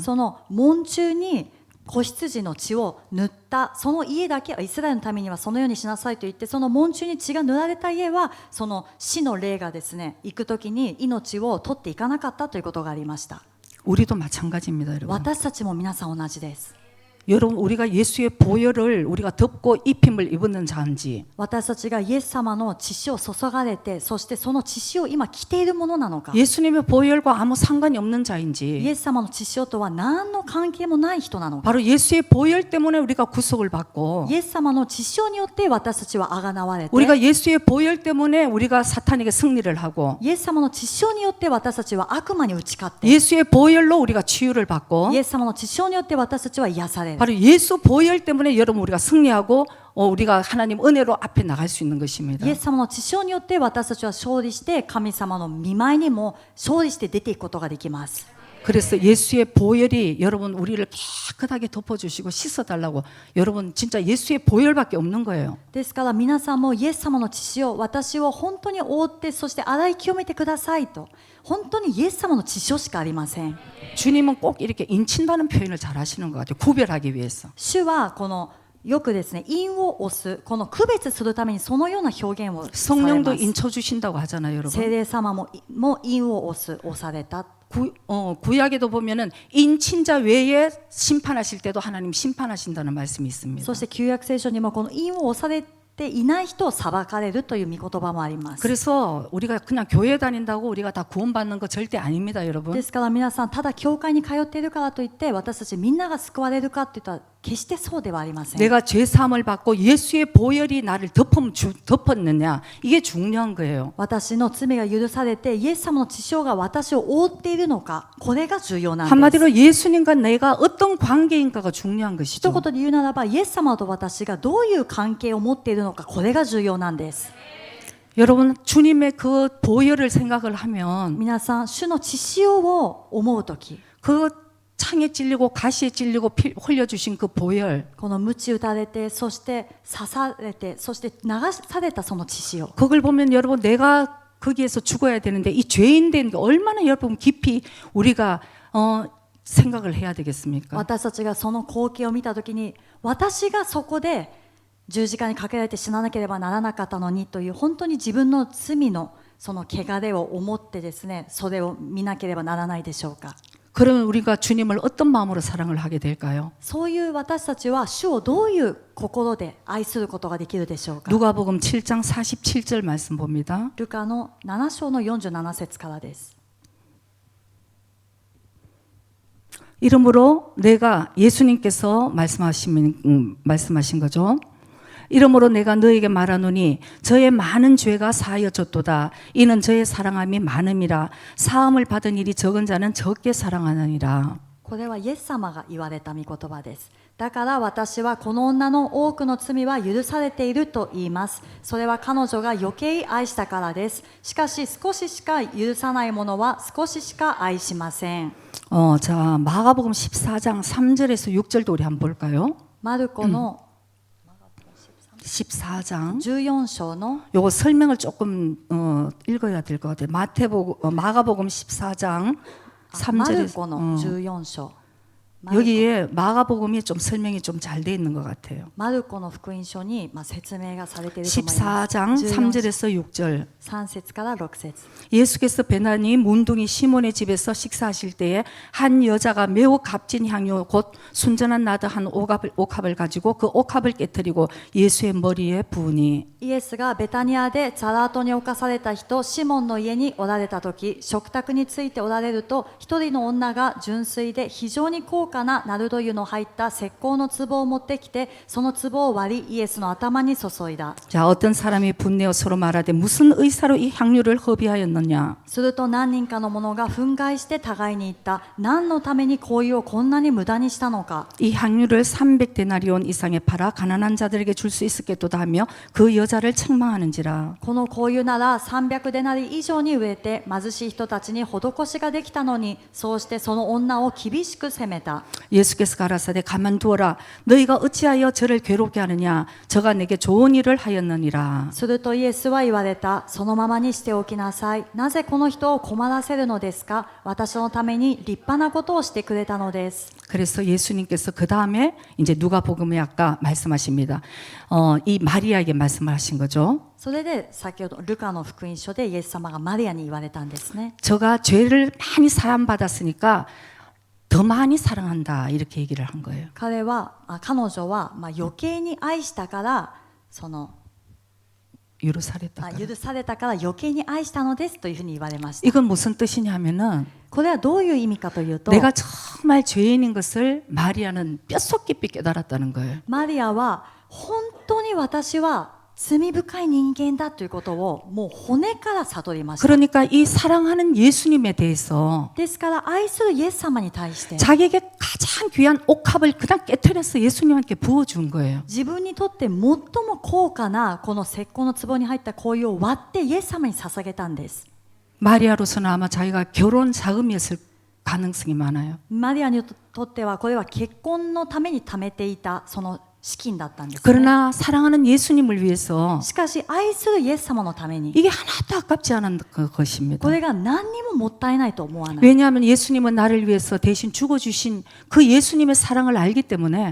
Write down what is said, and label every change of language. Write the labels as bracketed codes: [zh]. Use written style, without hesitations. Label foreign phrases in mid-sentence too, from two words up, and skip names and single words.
[ja] その門中に子羊の血を塗ったその家だけはイスラエルのためにはそのようにしなさいと言ってその門中に血が塗られた家はその死の霊がですね行くときに命を取っていかなかったということがありました。 [ko] 우리도 마찬가지입니다, 여러분. [ja] 私たちも皆さん同じです。 [ko] 여러분 우리가 예수의 보혈을 우리가 덮고 입힘을 입었는 자인지 [ja] 私たちがイエス様の血潮を注がれてそしてその血潮を今着ているものなのか [ko] 예수님의 보혈과 아무 상관이 없는 [ja] イ [ko] 자인지 [ja] エス様の血潮とは何の関係もない人なのか [ko] 바로 예수의 보혈 때문에 우리가 구속을 받고 [ja] イエス様の血潮によって私たちは贖われて [ko] 우리가 예수의 보혈 때문에 우리가 사탄에게 승리를 하고 [ja] イエス様の血潮によって私たちは悪魔に打ち勝って [ko] 예수의 보혈로 우리가 치유를 받고 [ja] イエス様の血潮によって私たちは癒される [ko] 바로 예수 보혈 때문에 여러분 우리가 승리하고 우리가 하나님 은혜로 앞에 나갈 수 있는 것입니다. [ja] イエス様の血潮によって私たちは勝利して神様の御前にも勝利して出ていくことができます。 [ko] 그래서 예수의 보혈이 여러분 우리를 깨끗하게 덮어주시고 씻어달라고 여러분 진짜 예수의 보혈밖에 없는 거예요. [ja] ですから皆さんもイエス様の血潮私を本当に覆ってそして洗い清めてくださいと本当にイエス様の血潮しかありません。 [ko] 주님은 꼭 이렇게 인친다는 표현을 잘 하시는 것 같아요. 구별하기 위해서. [ja] 主はこのよくですね印を押すこの区別するためにそのような表現をされ [ko] 성령도 [ja] ます。 [ko] 인쳐 주신다고 하잖아요, [ja] 聖 [ko] 여러분. [ja] 霊様も印を押された。 [ko] 구약에도 보면은 인친자 외에 심판하실 때도 하나님 심판하신다는 말씀이 있습니다. [ja] そして旧約聖書にもこの印を押されていない人を裁かれるという御言葉もあります。 [ko] 그래서 우리가 그냥 교회 다닌다고 우리가 다 구원받는 거 절대 아닙니다, 여러분. [ja] ですから皆さんただ教会に通っているからといって私たちみんなが救われるかって言ったら決してそうではありません。 [ko] 내가 죄 사함을 받고 예수의 보혈이 나를 덮었느냐 이게 중요한 거예요. [ja] 私の罪が許されてイエス様の血潮が私を覆っているのかこれが重要なんです。 [ko] 한마디로 예수님과 내가 어떤 관계인가가 중요한 [ja] 一 [ko] 것이죠. [ja] 言で言うならばイエス様と私がどういう関係を持っているのかこれが重要なんです。 [ko] 여러분 주님의 그 보혈을 생각을 하면 [ja] 皆さん主の血潮を思うとき [ko] 그 창에 찔리고 가시에 찔리고 피 흘려주신 그 보혈 [ja] この鞭打たれてそして刺されてそして流されたその血潮 [ko] 그걸 보면 여러분 내가 거기에서 죽어야 되는데 이 죄인 된 게 얼마나 여러분 깊이 우리가 생각을 해야 되겠습니까? [ja] 私たちがその光景を見たときに私がそこで十字架にかけられて死ななければならなかったのにという本当に自分の罪のその汚れを思ってですね、それを見なければならないでしょうか。 [ko] 그러면 우리가 주님을 어떤 마음으로 사랑을 하게 될까요? [ja] そういう私たちは主をどういう心で愛することができるでしょうか。 [ko] 누가복음 7장 47절 말씀 봅니다. [ja] ルカの7章の47節からです。 [ko] 이러므로 내가 예수님께서 말씀하신 거죠. 이러므로 내가 너에게 말하노니 저의 많은 죄가 사하여졌도다. 이는 저의 사랑함이 많음이라. 사함을 받은 일이 적은 자는 적게 사랑하느니라. [ja] これはイエス様が言われた御言葉です。だから私はこの女の多くの罪は許されていると言います。それは彼女が余計愛したからです。しかし少ししか許さない者は少ししか愛しません。 [ko] 자, 마가복음 14장 3절에서 6절도 우리 한번 볼까요? [ja] マルコの [ko] 14장. [ja] 14章の [ko] 요거 설명을 조금 읽어야 될 것 같아요. 마가복음 14장 [ja] マル [ko] 3절에서 [ja] コの14章 [ko] 여기에 마가복음이 좀 설명이 좀 잘 돼 있는 것 같아요. [ja] マルコの福音書に説明がされていると思います。 [ko] 14장 3절에서 6절. [ja] 3 節から6節 [ko] 예수께서 베나니 문둥이 시몬의 집에서 식사하실 때에 한 여자가 매우 값진 향유 곧 순전한 나드 한 옥합을 가지고 그 옥합을 깨뜨리고 예수의 머리에 부으니 [ja] イエスがベタニアでザラートに侵された人シモンの家におられた時、食卓についておられると一人の女が純粋で非常に高価なナルド油の入った石膏の壺を持ってきて、その壺を割りイエスの頭に注いだ。 [ko] 자, 어떤 사람이 분내어 서로 말하되 무슨 의사로 이 향유를 허비하였느냐. [ja] すると何人かの者が憤慨して互いに言った。何のために香油をこんなに無駄にしたのか。 [ko] 이 향유를 300데나리온 이상에 팔아 가난한 자들에게 줄 수 있었겠도다 하며 그 여자를 책망하는지라. [ja] この香油なら300デナリ以上に植えて貧しい人たちに施しができたのに、そうしてその女を厳しく責めた。 [ko] 예수께서 가라사대 가만두어라. 너희가 어찌하여 저를 괴롭게 하느냐. 저가 내게 좋은 일을 하였느니라. [ja] するとイエスは言われた。そのままにしておきなさい。なぜこの人を困らせるのですか。私のために立派なことをしてくれたのです。 [ko] 그래서 예수님께서 그 다음에 이제 누가복음에 아까 말씀하십니다. 이 마리아에게 말씀을 하신 거죠. [ja] それで先ほどルカの福音書でイエス様がマリアに言われたんですね。 [ko] 저가 죄를 많이 사함받았으니까 더 많이 사랑한다 이렇게 얘기를 한 거예요. [ja] 彼女は余計に愛したからその許されたから. 許されたから余計に愛したのですというふうに言われました。 [ko] 이건 무슨 뜻이냐면은 [ja] これはどういう意味かというと、 [ko] 내가 정말 죄인인 것을 마리아는 뼛속 깊이 깨달았다는 거예요. [ja] マリアは本当に私は罪深い人間だということをもう骨から悟りました。 [ko] 그러니까 이 사랑하는 예수님에 대해서 [ja] ですから愛するイエス様に対して [ko] 자기에게 가장 귀한 옥합을 그냥 깨뜨려서 예수님께 부어준 거예요. [ja] 自分にとって最も高価なこの石膏の壺に入った香油を割ってイエス様に捧げたんです。 [ko] 마리아로서는 아마 자기가 결혼 자금이었을 가능성이 많아요. [ja] マリアにとってはこれは結婚のために貯めていたその資金だったんですね。 [ko] 그러나 사랑하는 예수님을 위해서 [ja] しかし愛するイエス様のために [ko] 이게 하나도 아깝지 않은 것입니다. [ja] これが何にももったいないと思わない。 [ko] 왜냐하면 예수님은 나를 위해서 대신 죽어주신 그 예수님의 사랑을 알기 때문에